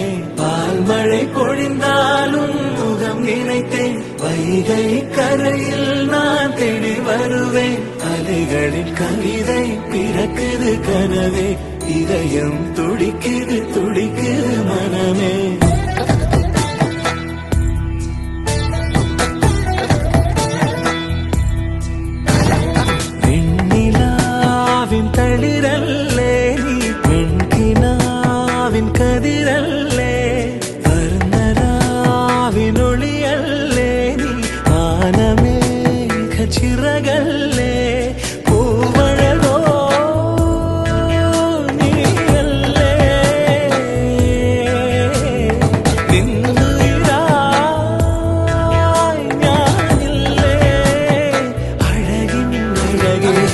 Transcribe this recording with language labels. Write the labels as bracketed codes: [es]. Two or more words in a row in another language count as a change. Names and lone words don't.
[ta] பால் மழை பொழிந்தாலும் முகம் நினைத்தேன், வைகை கரையில் நான் தேடி வருவேன்। அலைகளின் கவிதை பிறக்குது கனவே, இதயம் துடிக்குது துடிக்குது மனமே। [ml] തളിരല്ലേ നീ പെൺകിനാവിൻ കതിരല്ലേ, വർണ്ണരാവിനൊളിയല്ലേ നീ ആനമേഘ ചിറകല്ലേ, പൂവഴകോ നീയല്ലേ നിന്നുയിരായി ഞാനില്ലേ അഴകിൻ അഴകേ